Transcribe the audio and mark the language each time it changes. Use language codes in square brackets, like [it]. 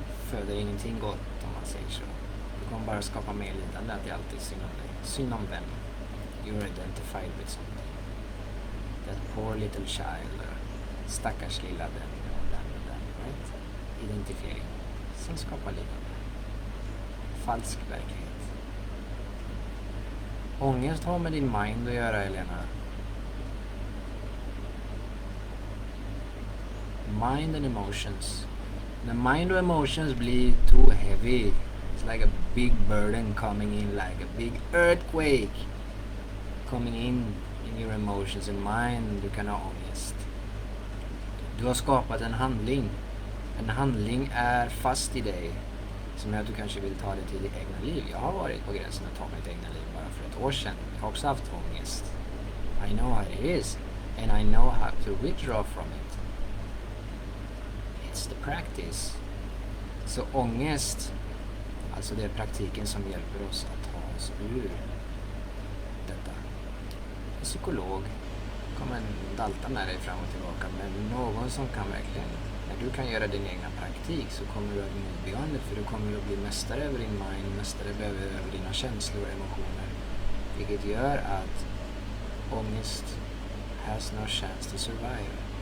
[sv] föder ingenting gott, om man säger så. Du kommer bara skapa mer lidande, att det alltid är synd om dig. Synd om vem? [en] You're identified with something. That poor little child, [sv] stackars lilla den och den, [en] right? [sv] Identifiering som skapar lidande. Falsk verklighet. Ångest har med din mind att göra, Elena. [en] Mind and emotions. [sv] När mind och emotions blir [en] too heavy, it's like a big burden coming in, like a big earthquake coming in your emotions and mind. [sv] Du kan ha ångest. Du har skapat en handling. En handling är fast i dig, som gör att du kanske vill ta det till ditt egna liv. Jag har varit på gränsen att ta mitt egna liv bara för ett år sedan. Jag har också haft ångest. [en] I know how it is. And I know how to withdraw from it. It's the practice. [sv] Så ångest, alltså det är praktiken som hjälper oss att ta oss ur detta. En psykolog kommer dalta med dig fram och tillbaka, men någon som kan verkligen, när du kan göra din egna praktik, så kommer du att [en] move beyond it, [sv] för du kommer att bli mästare över din mind, mästare över dina känslor och emotioner, vilket gör att ångest [en] has no chance to survive.